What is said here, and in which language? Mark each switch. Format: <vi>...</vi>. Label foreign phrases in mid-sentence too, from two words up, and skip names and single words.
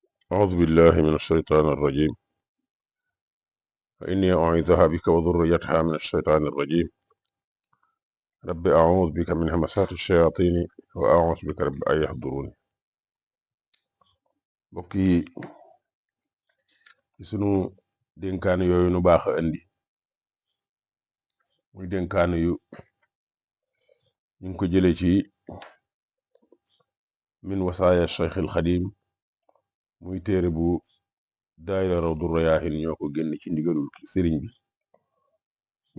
<ar>أعوذ بالله من الشيطان الرجيم فإني أعيذها بك وذريتها من الشيطان الرجيم رب أعوذ بك من همسات الشياطين وأعوذ بك رب أن يحضرون</ar> <wo>mbokk yi ci sunu dénkaane yooyu nu baax a indi muy dénkaane yu ñu ngi ko jële ci</wo> <ar>من وصايا</ar> <wo>Cheikh al Xadim muy téere bu daayira Rawdu Rayaahin ñoo ko génn ci ndigalul sëriñ bi muy</wo>